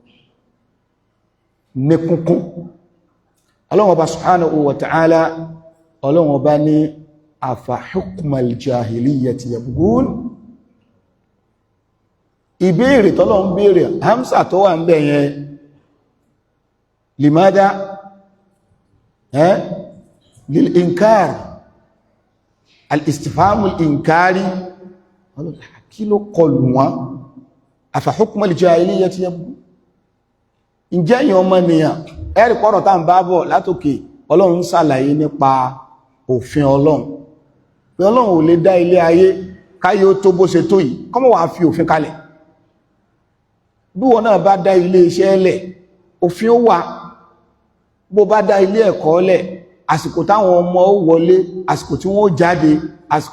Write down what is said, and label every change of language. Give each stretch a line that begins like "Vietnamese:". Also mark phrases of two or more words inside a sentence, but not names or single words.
Yoruba: ní kúnkún Ọlọ́run Ọba
Arabic: سبحانه وتعالى
Yoruba: Ọlọ́run Ọba ní
Arabic: أفحكم الجاهلية يبغون
Yoruba: ìbéèrè tọ́lọ́run béèrè hamsa tó wà ń bẹ̀ yẹn
Arabic: لماذا للإنكار الاستفهام الإنكاري
Yoruba: kí ló kọlù wọn
Arabic: أفحكم الجاهلية يبغون
Yoruba: ǹjẹ́ èyàn ọmọ ènìyàn ẹ̀rì pọ̀rọ̀ tá ń bá bọ̀ látòkè Ọlọ́run ṣàlàyé nípa òfin Ọlọ́run pé Ọlọ́run ò lè dá ilé ayé káyé ó tó bó ṣe tó yìí kọ́mọ̀ wà fi òfin kalẹ̀ bí wọn náà bá dá ilé iṣẹ́ lẹ̀ òfin ó wà bó bá dá ilé ẹ̀kọ́ lẹ̀ àsìkò táwọn ọmọ ó wọlé àsìkò tí wọ́n ó jáde àsìkò